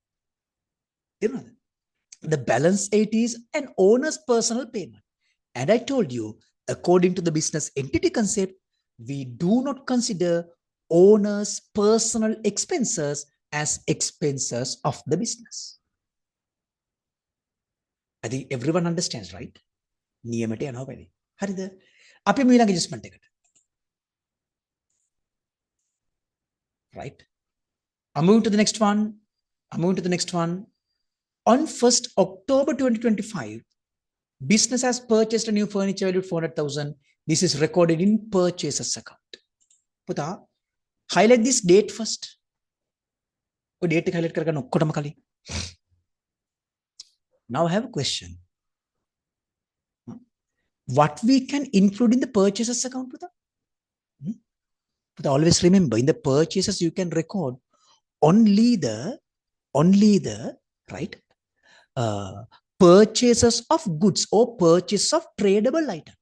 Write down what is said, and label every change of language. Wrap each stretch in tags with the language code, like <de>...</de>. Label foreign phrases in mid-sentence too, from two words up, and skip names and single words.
<en>The balance 80 is an owner's personal payment. And I told you, according to the business entity concept, we do not consider owner's personal expenses as expenses of the business. I think everyone understands, right?</en> <si>නියමයට යනවා වැඩි. හරිද? අපි මේ ළඟ adjustment එකට.</si> <en>Right? I'm moving to the next one. On 1st October 2025, business has purchased a new furniture valued 400,000. This is recorded in purchases account. Puta, highlight this date first.</en> <si>ඔය date එක highlight කරගන්න ඔක්කොටම කලින්.</si> <en>Now I have a question. What we can include in the purchases account, Puta? But always remember, in the purchases you can record only the right purchases of goods or purchase of tradable items.</en>